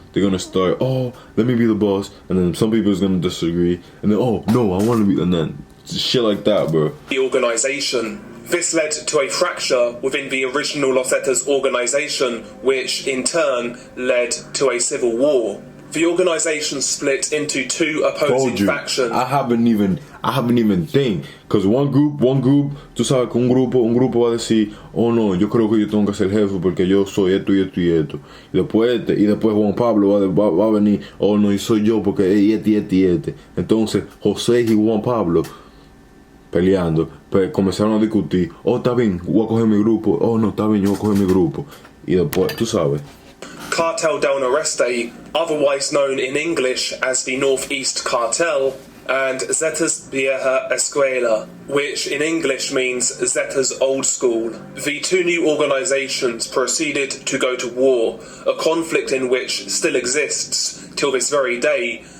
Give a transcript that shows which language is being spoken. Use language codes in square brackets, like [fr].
[en] they're gonna start, oh, let me be the boss, and then some people's gonna disagree, and then, oh, no, I wanna be, and then shit like that, bro. The organisation. This led to a fracture within the original Los Zetas organisation, which in turn led to a civil war. The organisation split into two opposing factions. I haven't even think, because one group, [es] tú sabes que un grupo va a decir, oh no, yo creo que yo tengo que ser jefe porque yo soy esto y esto y esto. Y después Juan Pablo va a venir, oh no, y soy yo porque este. Entonces José y Juan Pablo peleando, pues comenzaron a discutir, oh está bien, voy a coger mi grupo, oh no, está bien, yo voy a coger mi grupo. Y después, tú sabes. [en] Cartel del Noreste, otherwise known in English as the Northeast Cartel, and Zetas Vieja Escuela, which in English means Zetas Old School. The two new organizations proceeded to go to war, a conflict in which still exists till this very day.